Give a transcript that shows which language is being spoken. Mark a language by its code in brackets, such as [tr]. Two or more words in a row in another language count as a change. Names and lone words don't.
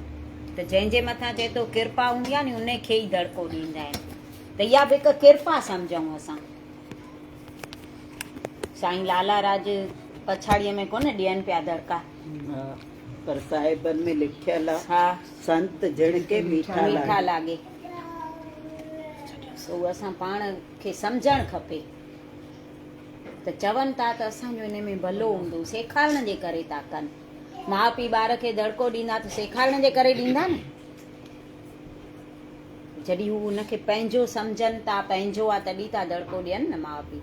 [sd] त जंहिंजे मथां चए थो कृपा हूंदी आहे नी, उन खे ई दड़को ॾींदा आहिनि। त इहा बि हिकु कृपा सम्झूं असां। साईं लाला राज पछाड़ीअ में कोन ॾियनि पिया दड़का, पर साहिबनि में लिखियल आहे, हा, [pa] ਸੰਤ ਜਿਣ ਕੇ ਮੀਠਾ मीठा लागे। लागे। [sd] उहो असां पाण खे सम्झणु खपे। त चवनि था त असांजो हिन में भलो हूंदो, सेखारण जे करे था कनि। माउ पीउ ॿार खे दड़को ॾींदा त सेखारण जे करे ॾींदा न। जॾहिं हू हुनखे पंहिंजो सम्झनि था, पंहिंजो आहे, तॾहिं था दड़को ॾियनि न माउ पीउ।